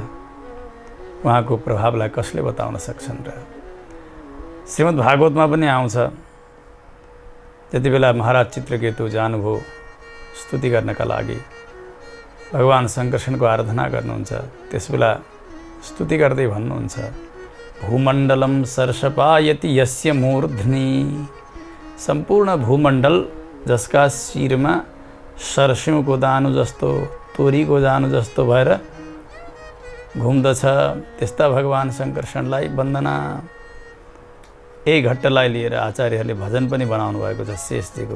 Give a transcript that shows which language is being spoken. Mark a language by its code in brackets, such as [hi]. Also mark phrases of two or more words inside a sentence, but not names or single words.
[ne] उहाँको प्रभावलाई कसले बताउन सक्छन् र? श्रीमद् भागवतमा पनि आउँछ, जति बेला महाराज चित्रकेतु जानुभयो स्तुति गर्नका लागि, भगवान शङ्कर्षणको आराधना गर्नुहुन्छ, त्यसबेला स्तुति गर्दै भन्नुहुन्छ, [sa] भूमण्डलं सर्षपायति यस्य मूर्ध्नि। [ne] सम्पूर्ण भूमण्डल जसका शिरमा सर्स्यौँको दानु जस्तो, तोरीको दानु जस्तो भएर घुम्दछ, त्यस्ता भगवान शङ्कर्षणलाई वन्दना। यही घट्टलाई लिएर आचार्यहरूले भजन पनि बनाउनु भएको छ शेषजीको।